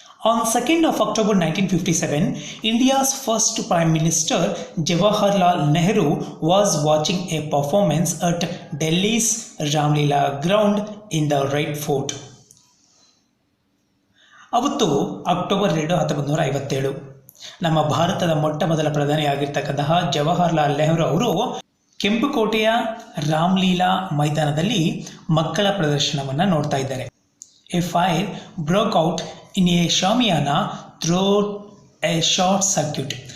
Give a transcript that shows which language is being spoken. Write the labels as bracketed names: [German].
[English] On 2nd of October 1957, India's first Prime Minister Jawaharlal Nehru was watching a performance at Delhi's Ramlila ground in the Red Fort. [Kannada] ಅವತ್ತು October 2, 1957, ನಮ್ಮ ಭಾರತದ ಮೊಟ್ಟ ಮೊದಲ ಪ್ರಧಾನಿಯಾಗಿರ್ತಕ್ಕಂತಹ ಜವಾಹರ್ಲಾಲ್ ನೆಹರು ಅವರು ಕೆಂಪುಕೋಟೆಯ ರಾಮ್ಲೀಲಾ ಮೈದಾನದಲ್ಲಿ ಮಕ್ಕಳ ಪ್ರದರ್ಶನವನ್ನು ನೋಡ್ತಾ ಇದ್ದಾರೆ. [English] A fire broke out in a shamiana through a short circuit.